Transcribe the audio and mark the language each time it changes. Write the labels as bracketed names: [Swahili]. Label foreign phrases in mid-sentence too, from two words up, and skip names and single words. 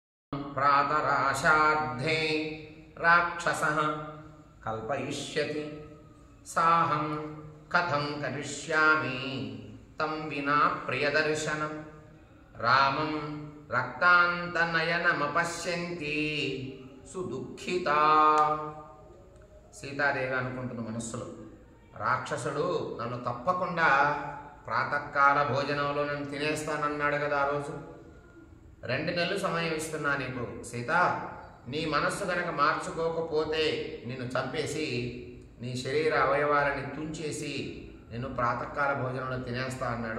[Sanskrit] प्रातराशार्धे राक्षसः कल्पयिष्यति साहं कथं करिष्यामि तं विना प्रियदर्शनं रामं रक्तान्तनयनमपश्यन्ति సుదుఃఖితా. [Telugu] సీతాదేవి అనుకుంటున్న మనస్సులో, రాక్షసుడు నన్ను తప్పకుండా ప్రాతకాల భోజనంలో నన్ను తినేస్తానన్నాడు కదా ఆ రోజు. 2 నెలలు సమయం ఇస్తున్నా నీకు సీత, నీ మనస్సు కనుక మార్చుకోకపోతే నిన్ను చంపేసి నీ శరీర అవయవాలని తుంచేసి నిన్ను ప్రాతకాల భోజనంలో తినేస్తా అన్నాడు.